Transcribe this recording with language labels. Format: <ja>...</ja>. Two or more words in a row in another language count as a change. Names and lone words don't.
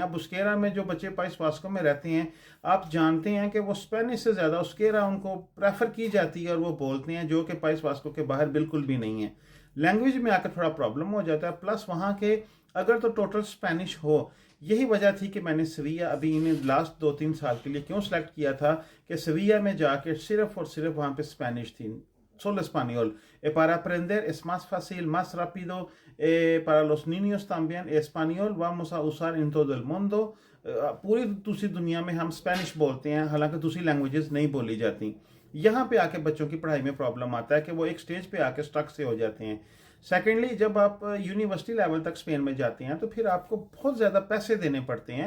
<hi>अब उस्केरा में जो बच्चे पाइस वास्को में रहते हैं, आप जानते हैं कि वो स्पेनिश से ज़्यादा उस्केरा उनको प्रेफर की जाती है, और वो बोलते हैं, जो कि पाइस वास्को के बाहर बिल्कुल भी नहीं है. लैंग्वेज में आकर थोड़ा प्रॉब्लम हो जाता है. प्लस वहाँ के अगर तो</hi> <en>total Spanish</en> <hi>हो. यही वजह थी कि मैंने सविया अभी इन्हें लास्ट 2-3 साल के लिए क्यों सेलेक्ट किया था, कि सविया में जाके सिर्फ और सिर्फ वहाँ पे स्पेनिश थी.</hi> <es>Solo español. Para aprender es más fácil, más rápido. Para los niños también. Español vamos a usar en todo el mundo.</es> <hi>पूरी दूसरी दुनिया में हम स्पेनिश बोलते हैं, हालांकि दूसरी लैंग्वेजेस नहीं बोली जाती. यहाँ पे आके बच्चों की पढ़ाई में प्रॉब्लम आता है कि वो एक स्टेज पे आके स्टक से हो जाते हैं. सेकेंडली, जब आप</hi> <en>university level</en> <hi>तक स्पेन में जाते हैं तो फिर आपको बहुत ज़्यादा पैसे देने पड़ते हैं.</hi>